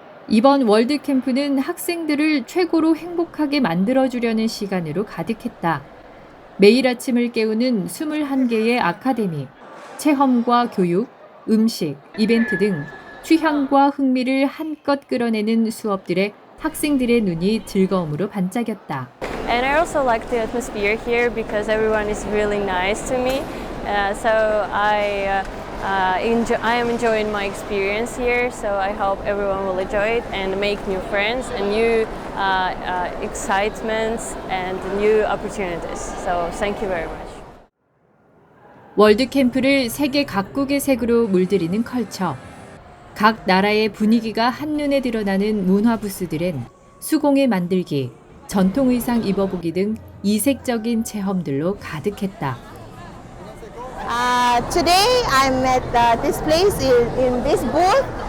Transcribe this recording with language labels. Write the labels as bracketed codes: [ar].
[ko] 이번 월드 캠프는 학생들을 최고로 행복하게 만들어주려는 시간으로 가득했다. 매일 아침을 깨우는 21개의 아카데미, 체험과 교육, 음식, 이벤트 등 취향과 흥미를 한껏 끌어내는 수업들에 학생들의 눈이 즐거움으로 반짝였다. [en] And I also like the atmosphere here because everyone is really nice to me. So I am enjoying my experience here. So I hope everyone will enjoy it and make new friends and new excitements and new opportunities. So thank you very much. [ko] 월드 캠프를 세계 각국의 색으로 물들이는 컬처. 각 나라의 분위기가 한눈에 드러나는 문화 부스들엔 수공예 만들기, 전통 의상 입어보기 등 이색적인 체험들로 가득했다. [en] Today I'm at this place in this booth.